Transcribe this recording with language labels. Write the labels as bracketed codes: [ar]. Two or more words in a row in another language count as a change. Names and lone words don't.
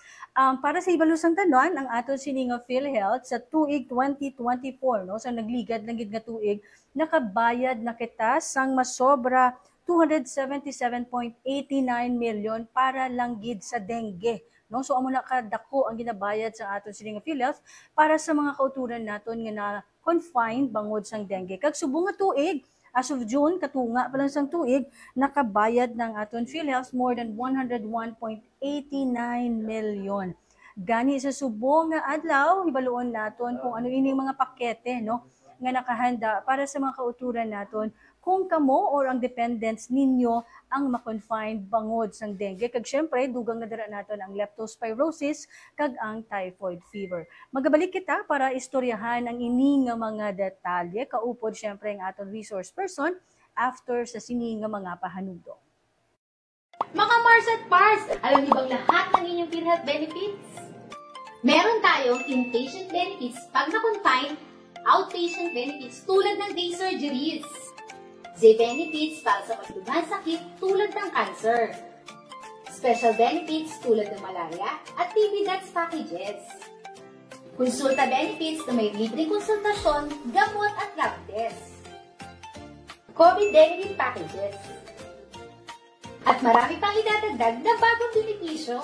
[hil] Para sa ibalusang tanon ang aton sini nga PhilHealth sa tuig 2024, no, sa nagligad lang gid nga tuig, nakabayad na kita sang masobra 277.89 million para lang gid sa dengue, no. So amo na kadako ang ginabayad sa aton sini nga PhilHealth para sa mga kauturan naton nga na confined bangod sang dengue. Kag subong nga tuig, [en] as of June [hil] katunga pa lang sang tuig, nakabayad ng aton PhilHealth [en] more than [hil] 101.89 million. Gani sa subong nga adlaw hibaluon naton kung ano ining mga pakete, no, nga nakahanda para sa mga kauturan naton kung kamo or ang dependents ninyo ang makonfined bangod sang dengue. Kag syempre, dugang na dara naton ang leptospirosis kag ang [en] typhoid fever. [hil] Magabalik kita para istoryahan ang ini nga mga detalye. Kaupod syempre ang aton [en] resource person [hil] after sa sini nga mga pahanudo. [tl] Mga Mars at Pars, alam niyo bang lahat ng inyong PhilHealth benefits? Meron tayong [en] inpatient benefits [tl] pag na-confine, [en] outpatient benefits [tl] tulad ng [en] day surgeries, [tl] Z-benefits para sa matutubang sakit tulad ng cancer, [en] special benefits [tl] tulad ng malaria at [en] TB deaths packages, [tl] konsulta benefits na may libreng konsultasyon, gamot at [en] lab tests, COVID benefit packages, [tl] at marami pang idadagdag na bagong benepisyo.